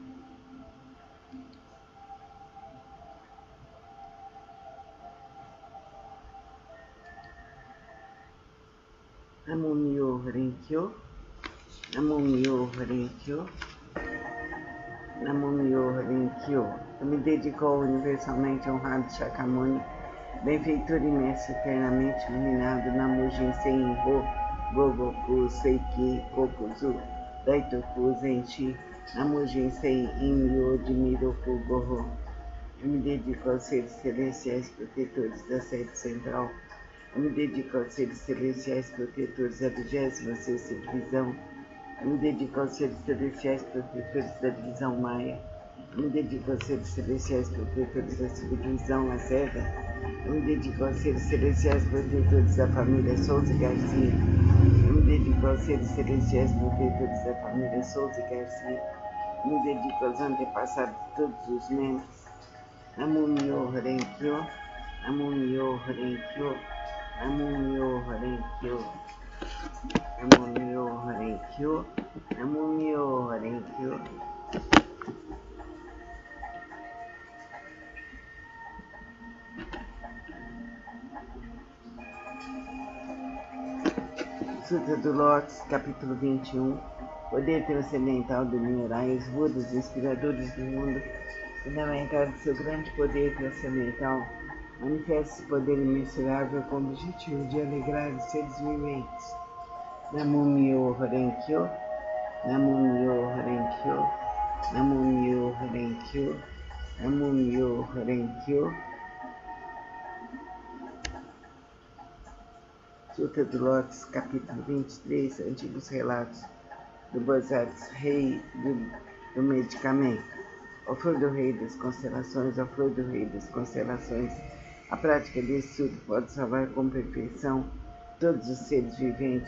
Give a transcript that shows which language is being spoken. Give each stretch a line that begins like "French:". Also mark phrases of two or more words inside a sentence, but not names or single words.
Japanese: 南無妙法蓮華経、南無妙法蓮華経、南無妙法蓮華経.
Portuguese: Eu me dedico ao universalmente honrado Shakyamuni, benfeitor imenso, eternamente iluminado, Namu Jinsen Ho, Gogoku, Seiki, Kokuzu, Daitoku, Zenshi, Namu Jinsen Inmyo, Jimiroku, Goho. Eu me dedico aos seres celestiais protetores da sede central. Eu me dedico aos seres celestiais protetores da 26ª divisão. Eu me dedico aos seres celestiais protetores da divisão Maia. Eu me dedico aos seres celestiais protetores da subdivisão Lacerda. Eu me dedico aos seres celestiais protetores da família Souza Garcia. Eu me dedico aos seres celestiais protetores da família Souza Garcia. Eu me dedico aos antepassados de todos os membros.
Japanese: 南無妙法蓮華経、南無妙法蓮華経、南無妙法蓮華経、南無妙法蓮華経、南無妙法蓮華経.
Portuguese: Sutra do Lotus, capítulo 21. Poder transcendental do Nirai, os Budas inspiradores do mundo, fundamentados seu grande poder transcendental, manifesta esse poder imensurável com o objetivo de alegrar os seres viventes.
Japanese: 南無妙法蓮華経、南無妙法蓮華経、南無妙法蓮華経、南無妙法蓮華経.
Portuguese: Sutra do Lotus, capítulo 23, antigos relatos do Bodhisattva, rei do medicamento. Ó flor do rei das constelações, ó flor do rei das constelações, a prática desse sutra pode salvar com perfeição todos os seres viventes.